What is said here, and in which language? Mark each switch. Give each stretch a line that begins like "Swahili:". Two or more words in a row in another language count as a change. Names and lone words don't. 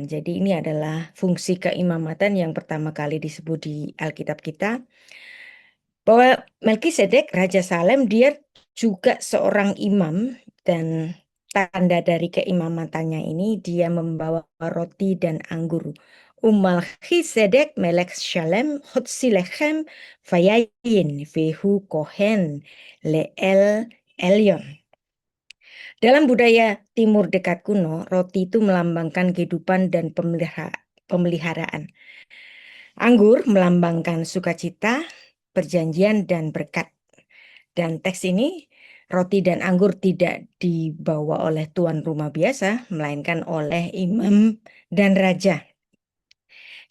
Indonesian: Jadi ini adalah fungsi keimamatan yang pertama kali disebut di Alkitab kita. Bahwa Melkisedek, Raja Salem, dia juga seorang imam, dan tanda dari keimamatannya ini dia membawa roti dan anggur.
Hebrew: מלכי צדק מלך שלם הוציא לחם ויין והוא כהן לאל עליון.
Indonesian: Dalam budaya timur dekat kuno, roti itu melambangkan kehidupan dan pemeliharaan. Anggur melambangkan sukacita, perjanjian, dan berkat. Dan teks ini, roti dan anggur tidak dibawa oleh tuan rumah biasa, melainkan oleh imam dan raja.